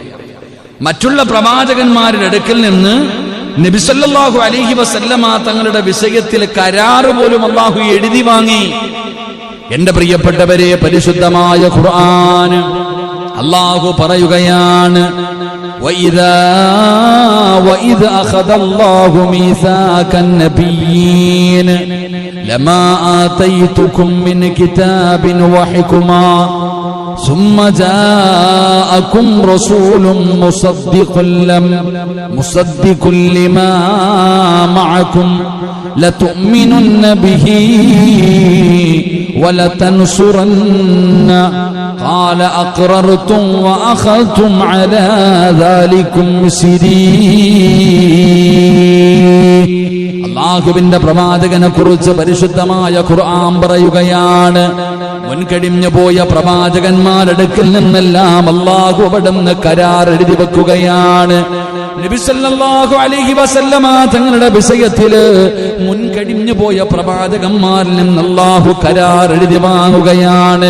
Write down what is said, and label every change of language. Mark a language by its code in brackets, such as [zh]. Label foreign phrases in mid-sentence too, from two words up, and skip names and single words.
[ml] മറ്റുള്ള പ്രവാചകന്മാരുടെ അടുക്കൽ നിന്ന് നബി [ar] صلى الله عليه وسلم [ml] തങ്ങളുടെ വിഷയത്തിൽ കരാറ് പോലും അല്ലാഹു എഴുതി വാങ്ങി. എന്റെ പ്രിയപ്പെട്ടവരെ, പരിശുദ്ധമായ ഖുർആൻ അല്ലാഹു പറയുകയാണ്, [ar] وَإِذَا أَخَذَ اللَّهُ مِيثَاقَ النَّبِيِّينَ لَمَا آتَيْتُكُم مِّنْ كِتَابٍ وَحِكْمَةٍ ثُمَّ جَاءَكُمْ رَسُولٌ مُصَدِّقٌ لِمَا مَعَكُمْ لَتُؤْمِنُنَّ بِهِ وَلَتَنْصُرَنَّ قال أقررتم وأخذتم على ذلكم مصري. [ml] അല്ലാഹുവിന്റെ പ്രവാചകനെ കുറിച്ച് പരിശുദ്ധമായ ഖുർആൻ പറയുകയാണ്, മുൻകഴിഞ്ഞു പോയ പ്രവാചകന്മാരടുക്കിൽ നിന്നെല്ലാം അല്ലാഹു അവിടുന്ന് കരാർ എഴുതി വെക്കുകയാണ്. നബി [ar] صلى الله عليه وسلم [ml] തങ്ങളുടെ വിഷയത്തില് മുൻകഴിഞ്ഞു പോയ പ്രവാചകന്മാരിൽ നിന്ന് അല്ലാഹു കരാർ എഴുതി വാങ്ങുകയാണ്.